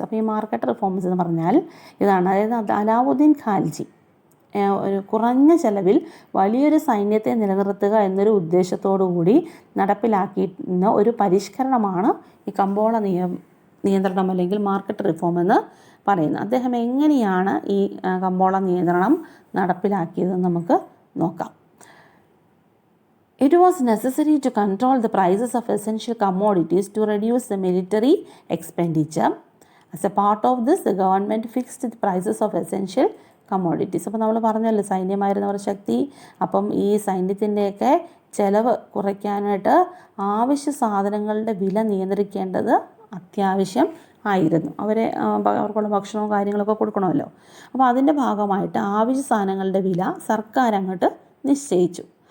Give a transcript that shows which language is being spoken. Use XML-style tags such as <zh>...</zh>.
<ml>അപ്പോൾ ഈ market reforms എന്ന് പറഞ്ഞാൽ ഇതാണ്. അതായത് അലാവുദ്ദീൻ ഖാൽജി ഒരു കുറഞ്ഞ ചെലവിൽ വലിയൊരു സൈന്യത്തെ നിലനിർത്തുക എന്നൊരു ഉദ്ദേശത്തോടു കൂടി നടപ്പിലാക്കിയിരുന്ന ഒരു പരിഷ്കരണമാണ് ഈ കമ്പോള നിയന്ത്രണം അല്ലെങ്കിൽ മാർക്കറ്റ് റിഫോം എന്ന് പറയുന്നത്. അദ്ദേഹം എങ്ങനെയാണ് ഈ കമ്പോള നിയന്ത്രണം നടപ്പിലാക്കിയതെന്ന് നമുക്ക് നോക്കാം.</ml> <en>It was necessary to control the prices of essential commodities to reduce the military expenditure. As a part of this, the government fixed the prices of essential commodities.</en> <ml>അപ്പോൾ നമ്മൾ പറഞ്ഞല്ലോ സൈന്യമായിരുന്നവർ ശക്തി. അപ്പം ഈ സൈന്യത്തിൻ്റെയൊക്കെ ചിലവ് കുറയ്ക്കാനായിട്ട് ആവശ്യ സാധനങ്ങളുടെ വില നിയന്ത്രിക്കേണ്ടത് അത്യാവശ്യം ആയിരുന്നു. അവർക്കുള്ള ഭക്ഷണവും കാര്യങ്ങളൊക്കെ കൊടുക്കണമല്ലോ. അപ്പോൾ അതിൻ്റെ ഭാഗമായിട്ട് ആവശ്യ സാധനങ്ങളുടെ വില സർക്കാർ അങ്ങോട്ട് നിശ്ചയിച്ചു.</ml>